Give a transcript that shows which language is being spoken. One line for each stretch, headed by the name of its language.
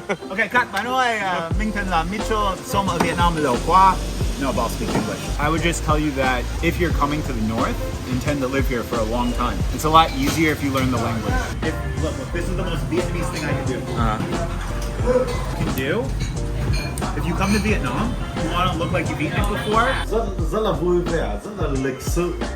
Vietnamese: Ok, các bạn ơi, mình tên là Mitchel, sống ở Việt Nam lâu quá.
English: No, I'll speak English. I would just tell you that if you're coming to the north, intend to live here for a long time. It's a lot easier if you learn the language. Look, this is the most Vietnamese thing I can do. If you come to Vietnam, you want to look like you've eaten it before.
Vietnamese: rất là vui vẻ, rất là lịch sự.